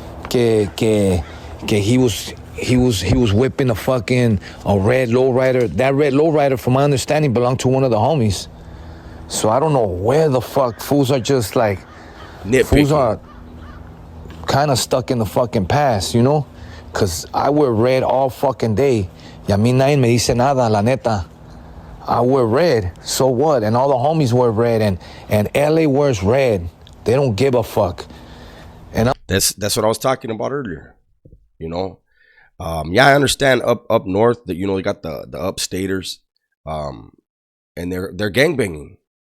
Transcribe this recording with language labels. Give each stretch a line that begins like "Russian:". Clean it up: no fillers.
English: Que he was whipping a red lowrider. That red lowrider, from my understanding, belonged to one of the homies. So I don't know where the fuck fools are just like, Nitpicking. Fools are kind of stuck in the fucking past, you know? Cause I wear red all fucking day.
Spanish: Y a mí nadie me dice nada, la neta.
English: I wear red, so what? And all the homies wear red, and LA wears red. They don't give a fuck. And that's what I was talking about earlier. You know, yeah, I understand up north that, you know, they got the upstaters, and they're gangbanging.